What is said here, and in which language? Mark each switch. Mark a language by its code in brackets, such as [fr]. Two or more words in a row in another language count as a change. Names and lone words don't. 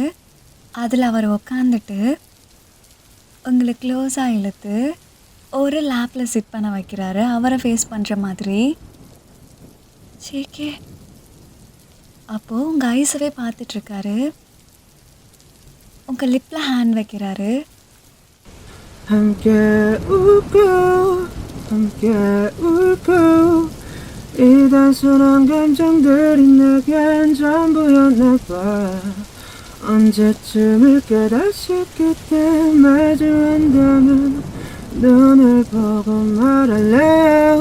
[ta] அதில் அவர் உக்காந்துட்டு உங்களை க்ளோஸாக இழுத்து ஒரு லேப்பில் சிட் பண்ண வைக்கிறாரு, அவரை ஃபேஸ் பண்ணுற மாதிரி. ஜேகே அப்போது உங்கள் ஐஸவே பார்த்துட்ருக்காரு. உங்கள் லிப்பில் ஹேண்ட் வைக்கிறாரு. [ko] 함께 웃고 함께 울고 이 단순한 감정들이 내겐 전부였나봐. 언제쯤을 깨닫을 그때 말도 한다면 눈을 보고 말할래요.